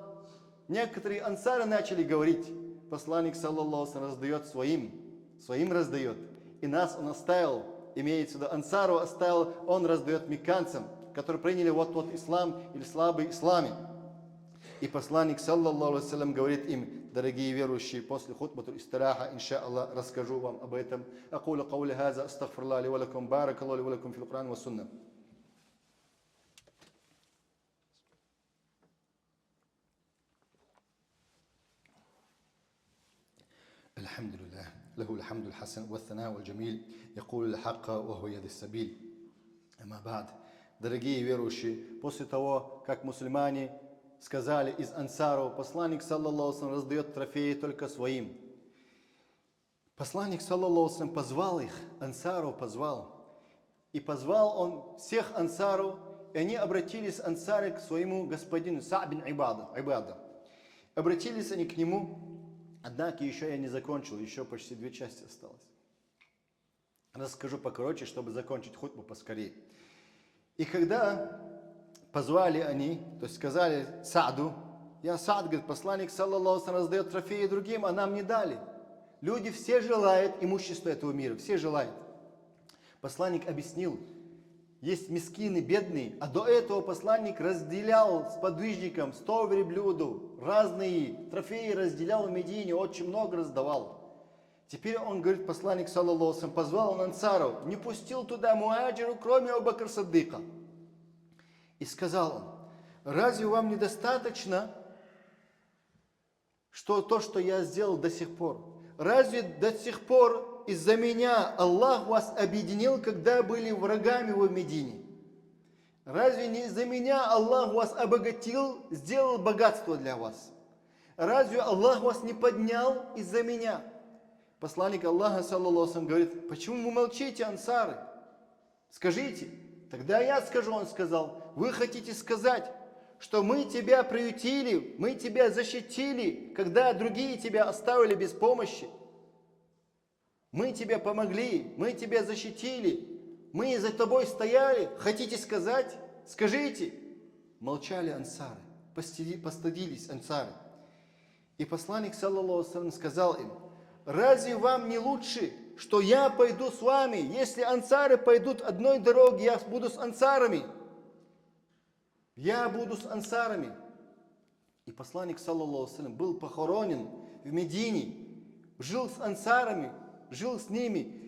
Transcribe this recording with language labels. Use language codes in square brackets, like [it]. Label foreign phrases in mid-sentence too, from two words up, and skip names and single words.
[ru] Некоторые ансары начали говорить, посланник, саллаллаху, раздает своим раздает. И нас он оставил, имеется в виду, ансару оставил, он раздает мекканцам, которые приняли вот-вот ислам или слабый исламе. И посланник, [ar] صلى الله عليه وسلم, [ru] говорит им, дорогие верующие, после [ar] خطبة استراحة, إن شاء الله, [ru] расскажу вам об этом. [ar] أقول قولي هذا أستغفر الله لي ولكم بارك الله لي ولكم في القرآن والسنة. الحمد لله له الحمد الحسن والثناء والجميل يقول الحق وهو يهدي السبيل. أما بعد, [ru] дорогие верующие, после того, как мусульмане сказали из ансаров, посланник, [ar] صلى الله عليه وسلم, [ru] раздает трофеи только своим. Посланник, [ar] صلى الله عليه وسلم, [ru] позвал их, ансаров позвал. И позвал он всех ансаров, и они обратились, ансары, к своему господину Са'д бин Ибада. Обратились они к нему. Однако еще я не закончил, еще почти 2 части осталось. Расскажу покороче, чтобы закончить хутбу поскорее. И когда позвали они, то есть сказали Сааду, я Саад, говорит, посланник, [ar] صلى الله عليه وسلم, [ru] раздает трофеи другим, а нам не дали. Люди все желают имущества этого мира, все желают. Посланник объяснил, есть мискины, бедные, а до этого посланник разделял с подвижником 100 верблюдов, разные трофеи разделял в Медине, очень много раздавал. Теперь он говорит, посланник, [ar] صلى الله عليه وسلم, [ru] позвал он ансаров, не пустил туда муаджиру, кроме Абу Бакр Сиддика. И сказал он, разве вам недостаточно, что то, что я сделал до сих пор? Разве до сих пор из-за меня Аллах вас объединил, когда были врагами в Медине? Разве не из-за меня Аллах вас обогатил, сделал богатство для вас? Разве Аллах вас не поднял из-за меня? Посланник Аллаха, [ar] صلى الله عليه وسلم, [ru] говорит, почему вы молчите, ансары? Скажите. Тогда я скажу, он сказал, вы хотите сказать, что мы тебя приютили, мы тебя защитили, когда другие тебя оставили без помощи? Мы тебе помогли, мы тебя защитили, мы за тобой стояли. Хотите сказать? Скажите. Молчали ансары, постыдились ансары. И посланник, [ar] صلى الله عليه وسلم, [ru] сказал им, разве вам не лучше, что я пойду с вами? Если ансары пойдут одной дорогой, я буду с ансарами. Я буду с ансарами. И посланник, [ar] صلى الله عليه وسلم, [ru] был похоронен в Медине, жил с ансарами, жил с ними.